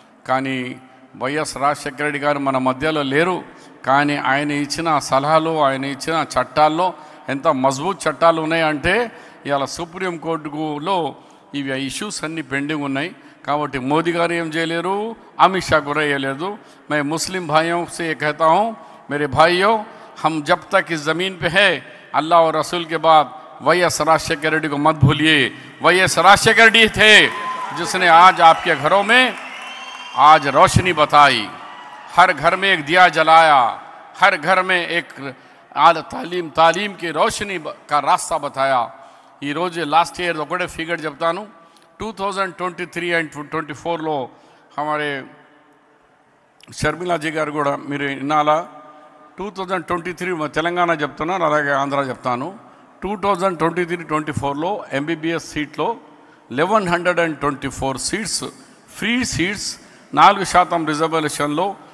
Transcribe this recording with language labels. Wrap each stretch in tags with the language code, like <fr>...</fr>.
<te>కానీ వైఎస్ రాజశేఖర రెడ్డి గారు మన మధ్యలో లేరు. కానీ ఆయన ఇచ్చిన సలహాలు, ఆయన ఇచ్చిన చట్టాల్లో ఎంత మజబూత్ చట్టాలు ఉన్నాయంటే ఇవాళ సుప్రీంకోర్టులో ఇవి ఇష్యూస్ అన్నీ పెండింగ్ ఉన్నాయి. కాబట్టి మోదీ గారు ఏం చేయలేరు,</te> <hi>अमित शाह को रहे। मैं मुस्लिम भाइयों से ये कहता हूँ, मेरे भाइयों, हम जब तक इस ज़मीन पे है अल्लाह और रसूल के बाद वाईएस राजशेखर रेड्डी को मत भूलिए। वाईएस राजशेखर रेड्डी थे जिसने आज आपके घरों में आज रोशनी बताई, हर घर में एक दिया जलाया, हर घर में एक तालीम की रोशनी का रास्ता बताया।</hi> <te>ఈ రోజు లాస్ట్ ఇయర్ ఒకటే ఫిగర్ చెప్తాను, 2023 అండ్ 24లో</te> <hi>हमारे</hi> <te>షర్మిలా జీ గారు కూడా మీరు వినాలా. 2023 తెలంగాణ చెప్తున్నాను, అలాగే ఆంధ్ర చెప్తాను. 2023-24లో ఎంబీబీఎస్ సీట్లో 1124 సీట్స్ ఫ్రీ సీట్స్, 4% రిజర్వేషన్లో.</te>